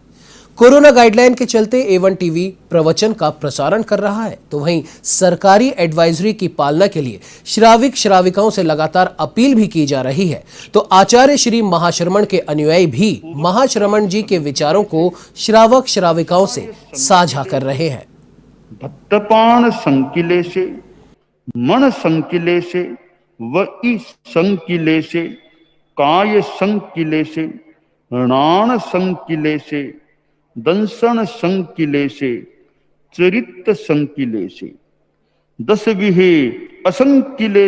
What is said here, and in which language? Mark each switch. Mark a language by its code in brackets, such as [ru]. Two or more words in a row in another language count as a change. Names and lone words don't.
[hi] कोरोना गाइडलाइन के चलते A1 टीवी प्रवचन का प्रसारण कर रहा है, तो वहीं सरकारी एडवाइजरी की पालना के लिए श्राविक श्राविकाओं से लगातार अपील भी की जा रही है। तो आचार्य श्री महाश्रमण के अनुयायी भी महाश्रमण जी के विचारों को श्रावक श्राविकाओं से साझा कर रहे हैं। [pra] भक्तपाण संकिले से मन संकिले से वही संकिले से काय संकिले से णाण संकिले से दंसन संकिले से चरित संकिले से दस विहे असंकिले